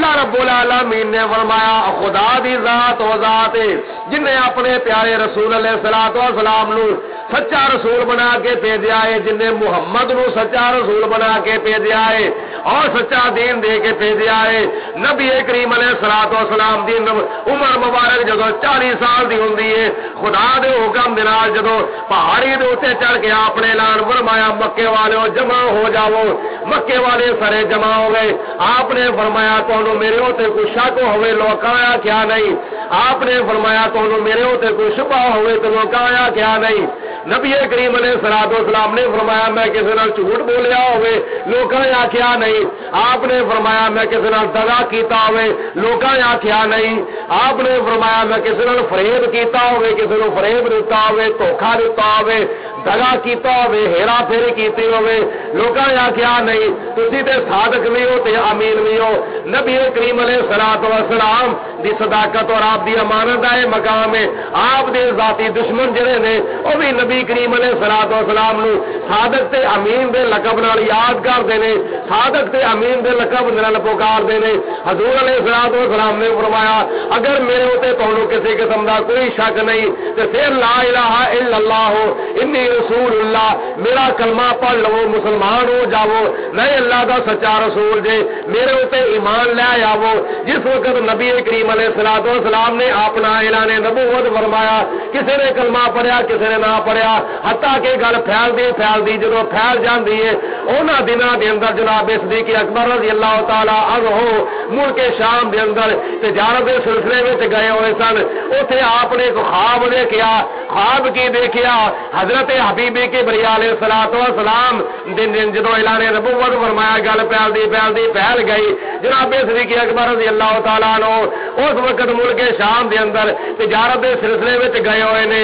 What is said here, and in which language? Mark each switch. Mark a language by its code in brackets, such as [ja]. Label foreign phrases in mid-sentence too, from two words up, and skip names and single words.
[ar] رب العالمین [pa] نے فرمایا خدا دی ذات و ذات جن نے اپنے پیارے رسول [ar] علیہ الصلوۃ والسلام [pa] نو سچا رسول بنا کے بھیجا ہے، جن نے محمد نو سچا رسول بنا کے بھیجا ہے اور سچا دین دے کے بھیجا ہے۔ نبی کریم [ar] علیہ الصلوۃ والسلام [pa] دی عمر مبارک جدو 40 سال دی ہوندی ہے، خدا دے حکم دے نال جدو پہاڑی دے اوتے چڑھ کے آپ نے اعلان فرمایا مکے والےو جمع ہو جاؤ، مکے والے سارے جمع ہو گئے۔ آپ نے فرمایا تانوں میرے اوتے کوئی شک ہوئے لوکایا کیا نہیں، آپ نے فرمایا تانوں میرے اوتے کوئی شبہ ہوئے تو لوکایا کیا نہیں۔ نبی کریم [ar] علیہ الصلوۃ والسلام [pa] نے فرمایا میں کسی نال جھوٹ بولیا ہوئے لوکایا کیا نہیں، آپ نے فرمایا میں کسی نال دغا کیتا ہوئے لوکایا کیا نہیں، آپ نے فرمایا میں کسی نال فریب کیتا ہوئے کسی نو فریب دیتا ہوئے دھوکا دیتا ہوئے دغا کیتا ہوئے ہیرا پھیری کیتی ہوئے لوکایا کیا نہیں۔ تسی تے صادق بھی ہو تے امین بھی ہو۔ نبی کریم [ar] علیہ الصلوۃ والسلام [pa] دی صداقت اور آپ دی امانت دا مقام ہے۔ آپ دے ذاتی دشمن جڑے نے او بھی نبی کریم [ar] علیہ الصلوۃ والسلام [pa] نو صادق تے امین دے لقب نال یاد کردے نے، صادق تے امین دے لقب نال پکاردے نے۔ حضور [ar] علیہ الصلوۃ والسلام [pa] نے فرمایا اگر میرے اوتے تانوں کسی قسم دا کوئی شک نہیں تے پھر [ar] لا الہ الا اللہ انی رسول اللہ [pa] میرا کلمہ پڑھ لو مسلمان ہو جاؤ، نہیں اللہ دا سچا رسول جے میرے اوتے ایمان لے آو۔ جس وقت نبی کریم [ar] علیہ الصلوۃ والسلام [pa] نے اپنا اعلان نبوت فرمایا کسی نے کلمہ پڑھیا کسی نے نہ پڑھیا حتیٰ کہ گل پھیل دی جدو پھیل جاندی ہے انہاں دناں دے اندر جناب صدیق اکبر [ar] رضی اللہ تعالی عنہ [pa] ملک شام دے اندر [ur] تجارت کے سلسلے میں گئے ہوئے [pa] سن، اوتھے آپ نے ایک خواب دیکھا، خواب کی دیکھا حضرت حبیب کے بریہ [ar] علیہ الصلوۃ والسلام [pa] دن جدو اعلان نبوت فرمایا گل پھیل گئی جناب صدیق اکبر [ar] رضی اللہ تعالی عنہ [pa] اس وقت ملک شام دے اندر [ur] تجارت کے سلسلے میں گئے ہوئے [pa] نے۔